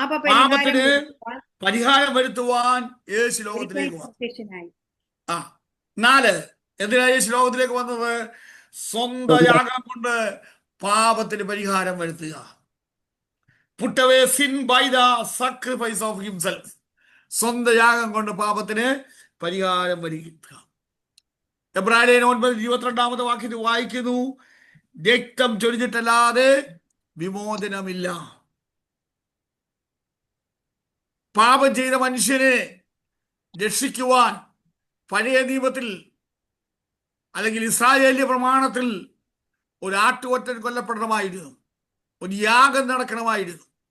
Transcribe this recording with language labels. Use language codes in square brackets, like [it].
[ml] പാപത്തിന് പരിഹാരം വരുത്തുവാൻ യേശു ലോകത്തിലേക്ക് പ്രത്യക്ഷനായി. 4 എന്തിനാ യേശു ലോകത്തിലേക്ക് വന്നത്? സ്വന്തം യാഗം കൊണ്ട് പാപത്തിന് പരിഹാരം വരുത്തുക. [en] Put away sin by the sacrifice of himself. [ml] സ്വന്തം യാഗം കൊണ്ട് പാപത്തിന് പരിഹാരം വരുത്തുക. എബ്രായർ 9:22 വാക്യത്തിൽ വായിക്കുന്നു, രക്തം ചൊരിഞ്ഞിട്ടല്ലാതെ വിമോചനമില്ല. പാപം ചെയ്ത മനുഷ്യനെ രക്ഷിക്കുവാൻ പഴയ നിയമത്തിൽ അല്ലെങ്കിൽ ഇസ്രായേലിയ പ്രമാണത്തിൽ ഒരു ആട്ടുകൊറ്റൻ കൊല്ലപ്പെടണമായിരുന്നു, ഒരു യാഗം നടക്കണമായിരുന്നു.